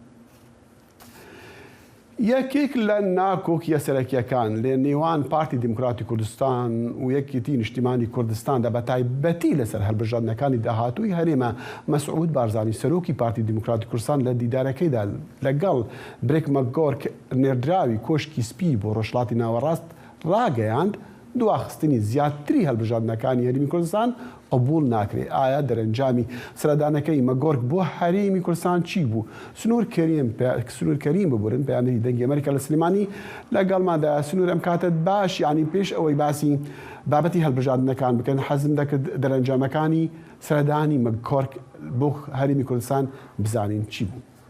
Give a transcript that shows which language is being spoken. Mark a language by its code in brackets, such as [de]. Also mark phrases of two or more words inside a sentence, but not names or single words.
[ckb] Yekêk li nakokiya serekiyekan lê nêwan Partî Demokratîk Kurdistan û Yekîtî Niştimanî Kurdistan de bi taybetî li ser hilbijarnekanî dahatûyî Herêma Mesûd Barzanî serokî Partî Demokratîk Kurdistan li dîdarekê de legal Brêk McGurk nêrdrawî koşkî spî bo Rojhilatê Nawerast rageyand دواخستنی زیاتری هەڵبژاردنەکانی هەرێمی کوردستان قبول ناکرێت. ئایا دەرەنجامی سەردانەکەی مەگۆرک بۆ هەرێمی کوردستان چی بوو؟ سنوور کەریم ببورن پەیامبەری دەنگی ئەمریکا لە سلێمانی لەگەڵماندا. سنوور ئەم کاتت باش یعنی پێش ئەوەی باسی بابەتی هەڵبژاردنەکان بکەن حەزم دەکرد دەرەنجامەکانی سەردانی مەگۆرک بۆ هەرێمی کوردستان بزانین چی بوو.